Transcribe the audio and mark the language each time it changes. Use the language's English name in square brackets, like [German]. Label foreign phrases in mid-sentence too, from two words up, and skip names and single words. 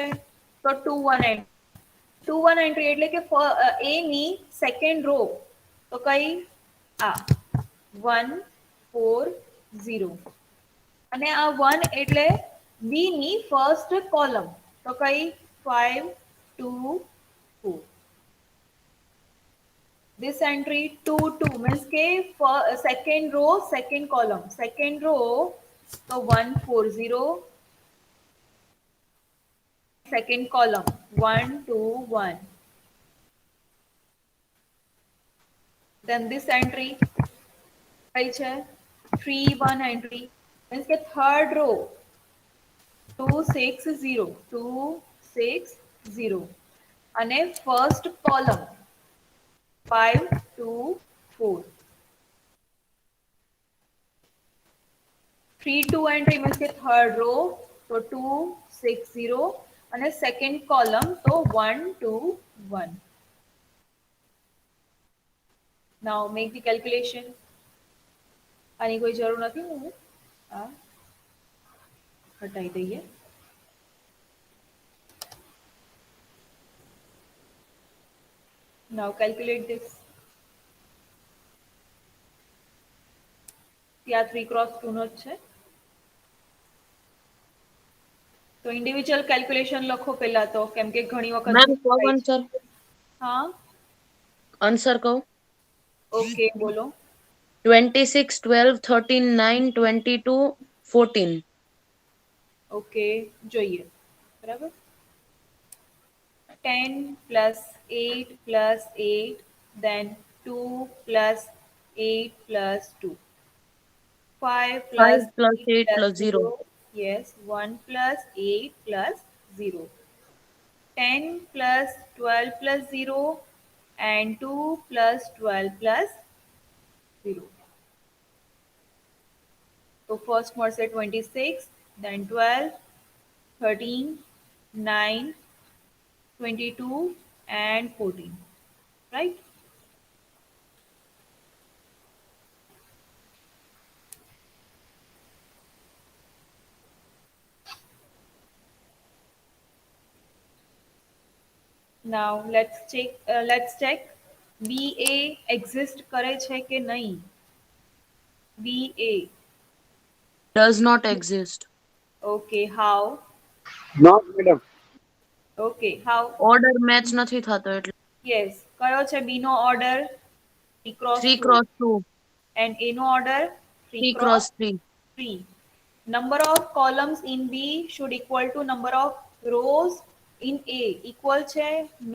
[Gujarati] તો 2 1 એન્ટ્રી. 2 1 એન્ટ્રી એટલે કે એ ની સેકન્ડ રો તો કઈ? આ 1 4 0 અને આ 1 એટલે બી ની [English] first column [Gujarati] તો કઈ? 5 2 4. [English] This entry 2 2 means કે second row second column. Second row તો 1 4 0. Second column 1 2 1. Then this entry [Gujarati] કઈ છે? [English] 3 1 entry means કે third row 2 6 0 2 6 0 અને first column 5 2 4. 3 2 entry means કે third row તો 2 6 0 અને second column તો 1 2 1. Now make the calculation. [Gujarati] આની કોઈ જરૂર નથી, હું આ હટાઈ દઈએ. [English] Now calculate this. [Gujarati] ત્યાં 3x2 નો જ છે તો [English] individual calculation [Gujarati] લખો પહેલા તો, કેમ કે ઘણી વખત મેમ ભૂલ કહો થાય છે. આન્સર, હા, આન્સર કહું. ઓકે બોલો. 26, 12, 13, 9, 22, 14. ઓકે, જોઈએ. બરાબર. [English] 10 plus 8 plus 8, then 2 plus 8 plus 2. 5 plus 5 plus 8 8 plus plus 0. 0. Yes, 1 plus 8 plus 0. 10 plus 12 plus 0 and 2 plus 12 plus 0. So first મળશે 26, then 12, 13, 9, 22 and 14. Right? Now let's check BA exist [Gujarati] કરે છે કે નહીં? [English] BA. Does not exist. Okay, how? not madam. Okay, how? Order match [Gujarati] નથી થતો એટલે. Yes. કયો છે B નો order? 3 cross 3 2. [English] cross 2, And A no order 3 3 cross cross 3. 3. Number of columns in B should equal to number of rows in A. Equal છે? No.